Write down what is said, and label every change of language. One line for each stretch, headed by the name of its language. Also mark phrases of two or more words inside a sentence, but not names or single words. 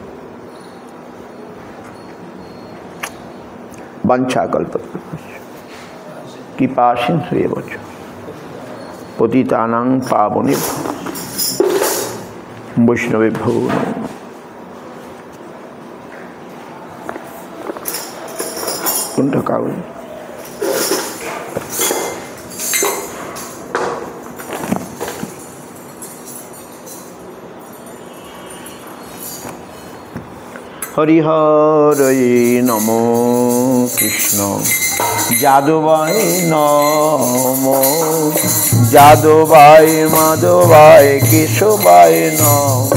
Sanskrit: বাঞ্ছাকল্পতরুভ্যশ্চ কৃপা সিন্ধুভ্যো পতিতানাং পাবনেভ্যো বৈষ্ণবেভ্যো নমঃ।
Bangla: কোনটা কাগজ?
Sanskrit: হরিহরয়ে নমো কৃষ্ণ যাদবায় নমো, যাদবায় মাধবায় কেশবায় নমো।